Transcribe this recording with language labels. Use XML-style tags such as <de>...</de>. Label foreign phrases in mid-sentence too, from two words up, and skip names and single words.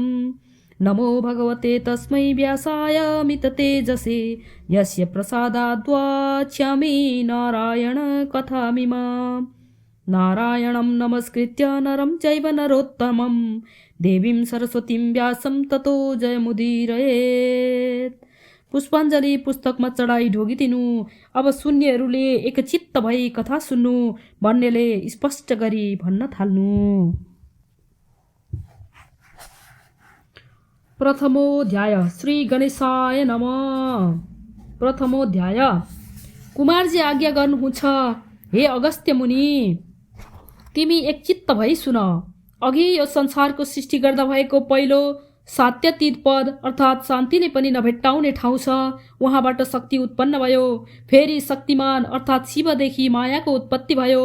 <sa>नमो भगवते तस्मै व्यासाय मिततेजसे यस्य प्रसादाद्वाच्यामि नारायण कथामिमाम्। नारायणं नमस्कृत्य नरं चैव नरोत्तमं देवीं सरस्वतीं व्यासं ततो जयमुदीरयेत्।</sa> <ne>पुष्पाञ्जली पुस्तकमा चढाई ढोगिदिनु। अब सुन्नेहरूले एकचित्त भई कथा सुन्नु भन्नेले स्पष्ट गरी भन्न थाल्नु।</ne> <sa>प्रथमोऽध्याय। श्री गणेशाय नमः। प्रथमोऽध्याय।</sa> <ne>कुमारजी आज्ञा गर्नुहुन्छ। हे अगस्त्य मुनि, तिमी एकचित्त भई सुन। अघि यो संसारको सृष्टि गर्दा भएको पहिलो सात्यतीत पद अर्थात् शान्तिले पनि नभेट्टाउने ठाउँ छ। उहाँबाट शक्ति उत्पन्न भयो। फेरि शक्तिमान अर्थात् शिवदेखि मायाको उत्पत्ति भयो।</ne>